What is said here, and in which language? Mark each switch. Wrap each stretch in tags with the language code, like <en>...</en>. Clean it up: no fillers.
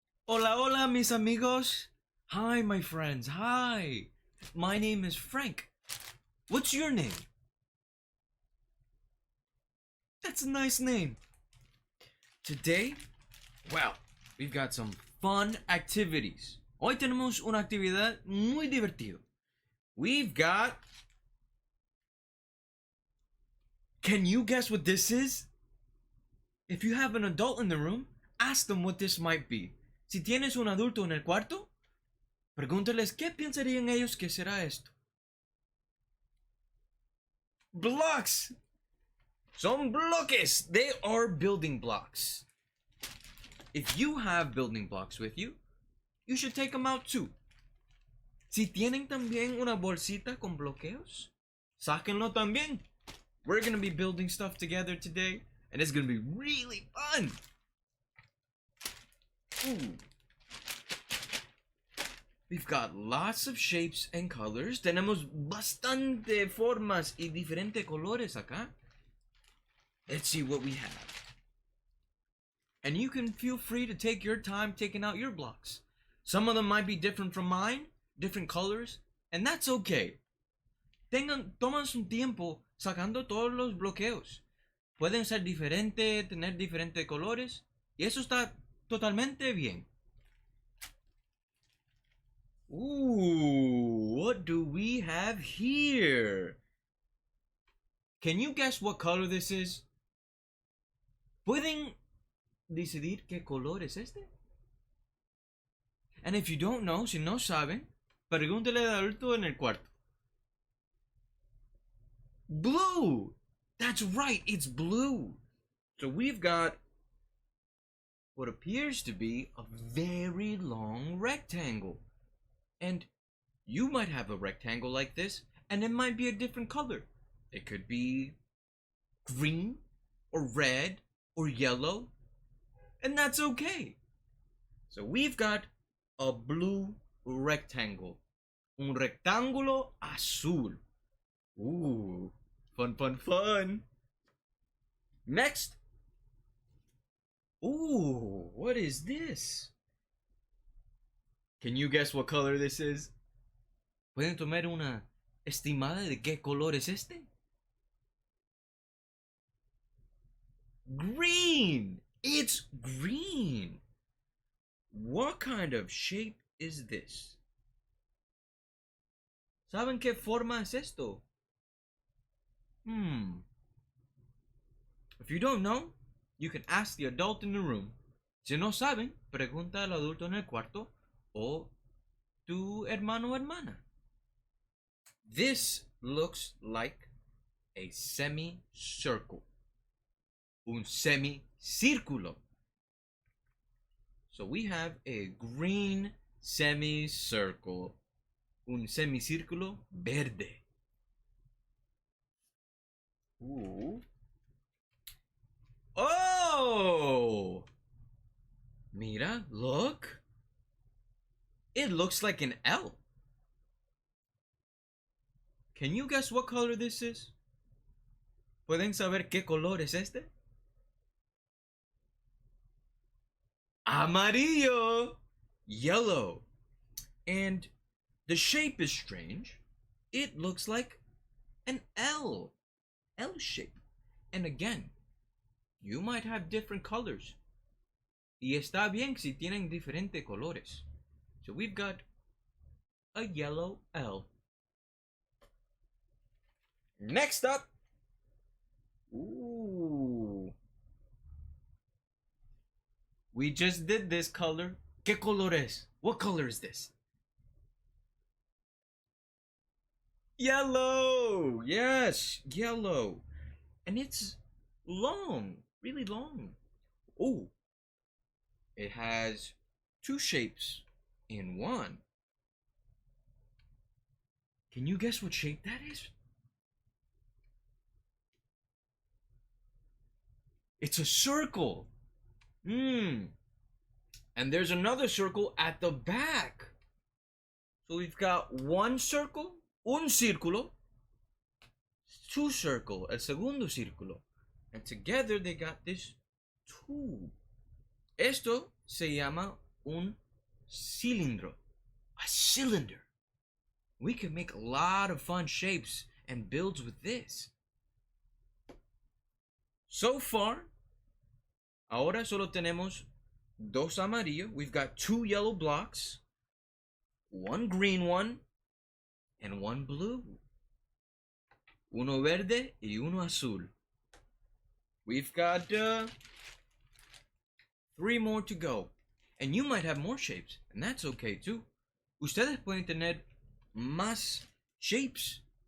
<es>Hola, hola, mis amigos.</es> <en>Hi, my friends. Hi. My name is Frank. What's your name? That's a nice name. Today, well, we've got some fun activities.</en> <es>Hoy tenemos una actividad muy divertida.</es> <en>We've got... Can you guess what this is? If you have an adult in the room, ask them what this might be.</en> <es>Si tienes un adulto en el cuarto, pregúntales qué pensarían ellos que será esto. Blocks! Son bloques!</es> <en>They are building blocks. If you have building blocks with you, you should take them out too.</en> <es>Si tienen también una bolsita con bloqueos, sáquenlo también.</es> <en>We're gonna be building stuff together today, and it's gonna be really fun. Ooh. We've got lots of shapes and colors. Tenemos bastante formas y diferentes colores acá. Let's see what we have. And you can feel free to take your time taking out your blocks. Some of them might be different from mine, different colors, and that's okay.</en> <es>Toman su tiempo sacando todos los bloqueos. Pueden ser diferentes, tener diferentes colores, y eso está totalmente bien.</es> <en>Ooh, what do we have here? Can you guess what color this is?</en> <es>¿Pueden decidir qué color es este?</es> <en>And if you don't know,</en> <es>si no saben, pregúntale al adulto en el cuarto.</es> <en>Blue! That's right, it's blue. So we've got what appears to be a very long rectangle. And you might have a rectangle like this, and it might be a different color. It could be green, or red, or yellow, and that's okay. So we've got a blue rectangle.</en> <es>Un rectángulo azul.</es> <en>Ooh, fun, fun, fun. Next. Ooh, what is this? Can you guess what color this is?</en> <es>¿Pueden tomar una estimada de qué color es este?</es> <en>Green! It's green! What kind of shape is this?</en> <es>¿Saben qué forma es esto?</es> <en>If you don't know, you can ask the adult in the room.</en> <es>Si no saben, pregunta al adulto en el cuarto o tu hermano o hermana.</es> <en>This looks like a semicircle.</en> <es>Un semicírculo.</es> <en>So we have a green semicircle.</en> <es>Un semicírculo verde. Ooh. Oh! Mira,</es> <en>look. It looks like an L. Can you guess what color this is?</en> <es>¿Pueden saber qué color es este? Amarillo!</es> <en>Yellow. And the shape is strange. It looks like an L. L shape. And again, you might have different colors.</en> <es>Y está bien si tienen diferentes colores.</es> <en>So we've got a yellow L. Next up. Ooh. We just did this color.</en> <es>¿Qué color es?</es> <en>What color is this? Yellow! Yes, yellow. And it's long, really long. Oh, it has two shapes in one. Can you guess what shape that is? It's a circle. And there's another circle at the back. So we've got one circle,</en> <es>un círculo,</es> <en>two circle,</en> <es>el segundo círculo.</es> <en>And together they got this tube.</en> <es>Esto se llama un cilindro.</es> <en>A cylinder. We can make a lot of fun shapes and builds with this. So far,</en> <es>ahora solo tenemos dos amarillos.</es> <en>We've got two yellow blocks, one green one, and one blue.</en> <es>Uno verde y uno azul.</es> <en>We've got 3 more to go. And you might have more shapes, and that's okay too.</en> <es>Ustedes pueden tener más shapes.</es>